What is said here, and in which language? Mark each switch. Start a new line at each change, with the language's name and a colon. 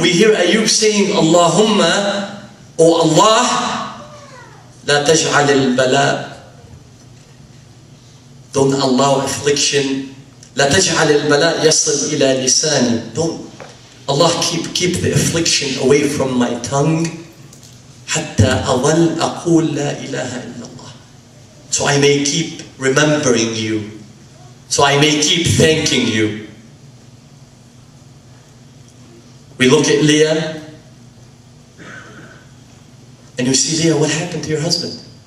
English: We hear Ayyub saying, Allahumma, O Allah,
Arabic: la taj'al al-bala.
English: Don't allow affliction.
Arabic: La taj'al al-bala yasil ila lisani.
English: Don't, Allah, keep the affliction away from my tongue.
Arabic: حتى أظل أقول لا إله إلا الله.
English: So I may keep remembering you. So I may keep thanking you. We look at Leah, and you see, Leah, what happened to your husband?